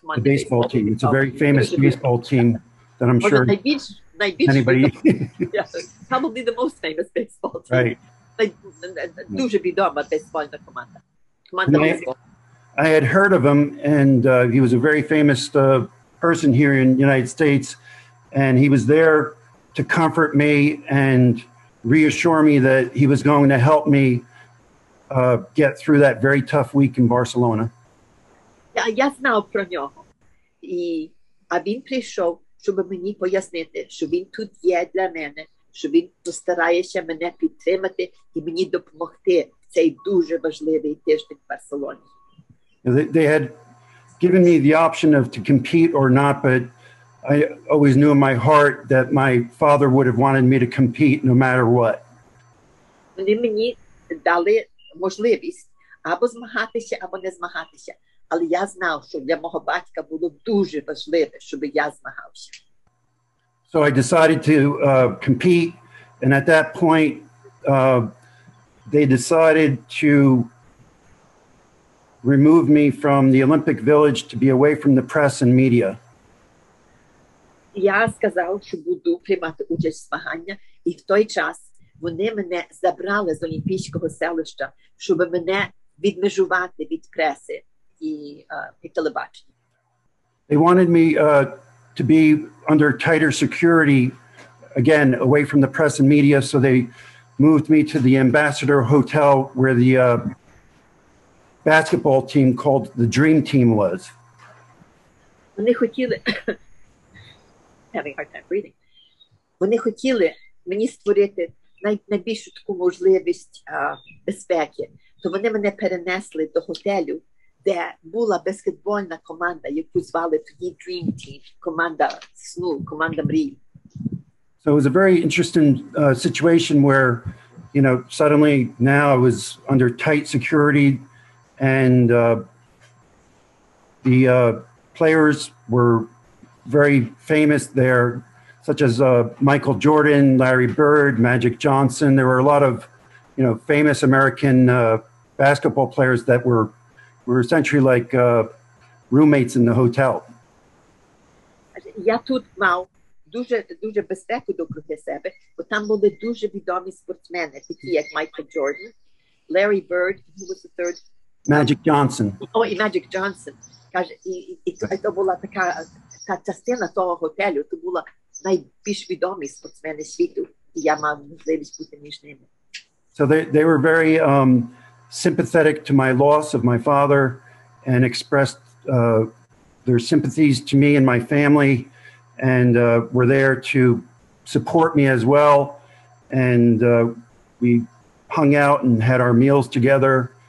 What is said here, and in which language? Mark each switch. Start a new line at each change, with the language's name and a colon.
English: the baseball team. It's a very famous baseball team that I'm sure anybody... Probably the most famous baseball team. Right.
Ukrainian: Дуже відома бейсбольна команда. Команда бейсболу.
English: I had heard of him, and he was a very famous person here in the United States, and he was there to comfort me and reassure me that he was going to help me get through that very tough week in Barcelona.
Ukrainian: Я знав про нього, а він прийшов, щоб мені пояснити, що він тут є для мене, що він постарається мене підтримати і мені допомогти в цей дуже важливий тиждень в Барселоні.
English: They had given me the option of to compete or not, but I always knew in my heart that my father would have wanted me to compete no matter what.
Ukrainian: Вони мені дали можливість або змагатися, або не змагатися. Але я знав, що для мого батька було дуже важливо, щоб я змагався.
English: So I decided to compete, and at that point, they decided to remove me from the Olympic Village to be away from the press and media.
Ukrainian: Я сказав, що буду приймати участь в змаганнях, і в той час вони мене забрали з Олімпійського селища, щоб мене відмежувати від преси і телебачення.
English: They wanted me to be under tighter security, again, away from the press and media, so they moved me to the Ambassador Hotel where the basketball team called the Dream Team was.
Ukrainian: Вони хотіли
English: having a hard time breathing.
Ukrainian: Вони хотіли мені створити найбільшу таку можливість безпеки. То вони мене перенесли до готелю, де була баскетбольна команда, яку звали тоді Dream Team, команда сну, команда мрій.
English: So it was a very interesting situation where, you know, suddenly now I was under tight security, and the players were very famous there, such as Michael Jordan, Larry Bird, Magic Johnson. There were a lot of, you know, famous American basketball players that were essentially like roommates in the hotel.
Ukrainian: Я тут мав дуже безпеку довкруги себе, бо там були дуже відомі спортсмени, такі як Майкл Джордан, Larry Bird,
English: who was the third? Magic Johnson.
Ukrainian: І Magic Johnson. Каже, і то була така частина того готелю, то була найбільш відомі спортсмени світу, і я мав можливість бути між ними.
English: So they were very sympathetic to my loss of my father and expressed their sympathies to me and my family, and were there to support me as well. And we hung out and had our meals together.